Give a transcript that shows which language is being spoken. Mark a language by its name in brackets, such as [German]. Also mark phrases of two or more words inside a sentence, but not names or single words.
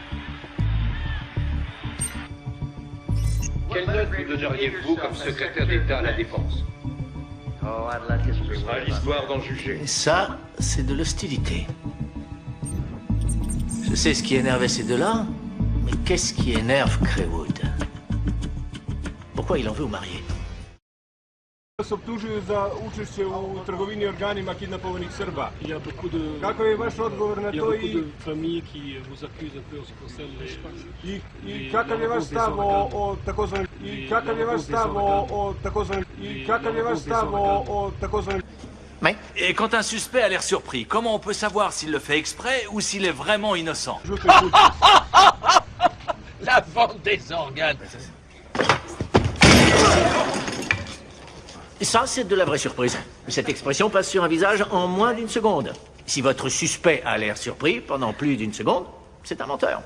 [French] Quelle note lui donneriez-vous comme secrétaire d'État à la Défense? Ce sera l'histoire d'en juger. Et ça, c'est de l'hostilité. Je sais ce qui énervait ces deux-là, mais qu'est-ce qui énerve Crewood? Pourquoi il en veut au marié? [Serbian] Optužuju za učešće u trgovini organima kidnapovanih Srba. [French] Il y a beaucoup de... [Serbian] Kako je vaš odgovor na to [French] de familles qui vous accusent un peu en ce qui concerne les... [Serbian] I kakav je vaš stav o takozvanim... I kakav je vaš stav o takozvanim... I kakav je vaš stav o takozvanim... [French] Mais Et quand un suspect a l'air surpris, comment on peut savoir s'il le fait exprès ou s'il est vraiment innocent? La vente des organes. ça, c'est de la vraie surprise. Cette expression passe sur un visage en moins d'une seconde. Si votre suspect a l'air surpris pendant plus d'une seconde, c'est un menteur.